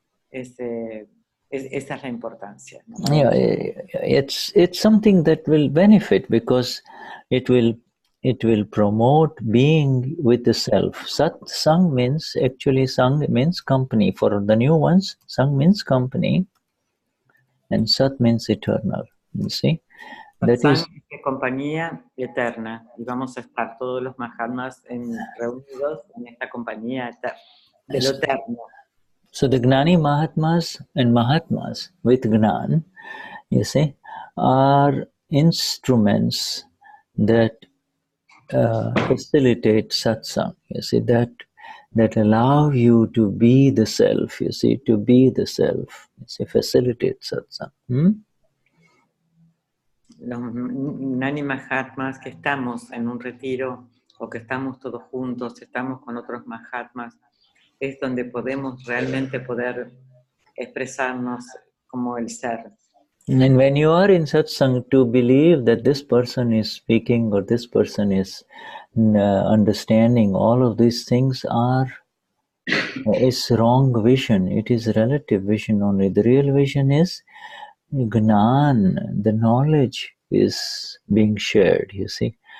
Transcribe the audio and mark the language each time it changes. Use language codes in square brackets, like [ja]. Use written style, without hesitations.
[es] Esa es la importancia, ¿no? [en] Yeah, it's something that will benefit because it will promote being with the self. Sat Sang means, actually Sang means company. For the new ones, Sang means company and Sat means eternal. You see? That Satsang is [es] es compañía eterna, y vamos a estar todos los Mahatmas reunidos en esta compañía de lo eterno. [en] so the Gnani Mahatmas and Mahatmas with Gnan, you see, are instruments that facilitate satsang, you see, that allow you to be the self, you see, to be the self, you see, facilitate satsang. [es] Los Gnani Mahatmas que estamos en un retiro o que estamos todos juntos, estamos con otros Mahatmas, es donde podemos realmente poder expresarnos como el ser. [en] And when you are in satsang, to believe that this person is speaking or this person is understanding, all of these things is wrong vision. It is relative vision only. The real vision is Gnan, the knowledge is being shared, you see.